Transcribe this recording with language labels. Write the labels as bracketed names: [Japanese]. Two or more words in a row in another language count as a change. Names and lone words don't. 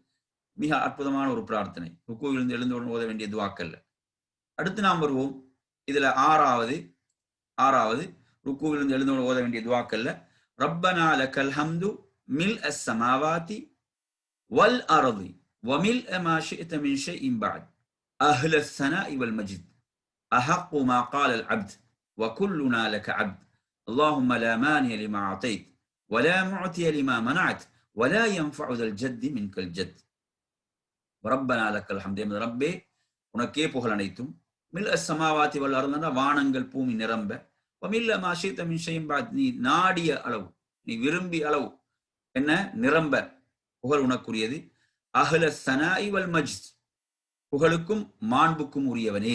[Tamil] மிக அற்புதமான ஒரு பிரார்த்தனை, ருக்குவிலிருந்து எழுந்தவுடன் ஓத வேண்டிய துவாக்கல்ல. அடுத்து நாம் வருவோம். இதுல ஆறாவது ருக்குவிலிருந்து எழுந்தவுடன் ஓத வேண்டிய துவாக்கல்ல [Arabic] ربنا لك الحمد ملء السماوات والأرض وملء ما شئت من شيء بعد. أهل الثناء والمجد أحق ما قال العبد وكلنا لك عبد. اللهم لا مانع لما أعطيت ولا معطي لما منعت ولا ينفع ذا الجد منك الجد. ربنا لك الحمد. [Tamil] எமது ரப்பே உனக்கே புகழ் அனைத்தும். [Arabic] ملء السماوات والأرض, [Tamil] வானங்கள் பூமி நிரம்ப, [Arabic] وملء ما شئت من شيء بعد, [Tamil] நீ நாடிய அளவு நீ விரும்பிய அளவு என்ன நிரம்ப புகழ் உனக்குரியது. [Arabic] أهل الثناء والمجد, [Tamil] புகழுக்கும் மாண்புக்கும் உரியவனே.